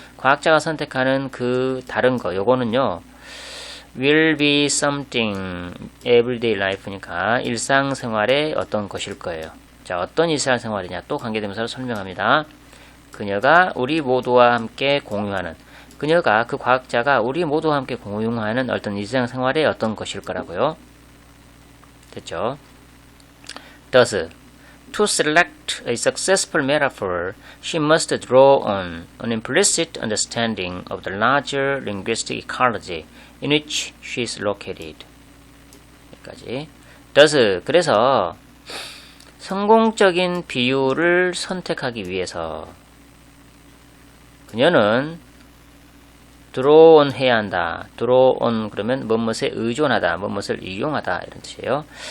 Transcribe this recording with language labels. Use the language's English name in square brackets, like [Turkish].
[Korean] 과학자가 선택하는 그 다른 거, 요거는요, [English] will be something everyday life [Korean] 니까 일상생활의 어떤 것일 거예요. 자, 어떤 일상생활이냐? 또 관계대명사로 설명합니다. 그녀가 우리 모두와 함께 공유하는, 그녀가, 그 과학자가 우리 모두와 함께 공유하는 어떤 일상생활의 어떤 것일 거라고요. 됐죠? [English] Thus, to select a successful metaphor, she must draw on an implicit understanding of the larger linguistic ecology in which she is located. [Korean] 여기까지. Thus, 그래서 성공적인 비유를 선택하기 위해서 그녀는 draw on 해야 한다. draw on 그러면 뭐뭇에 의존하다, 뭐뭇을 이용하다 이런 뜻이에요.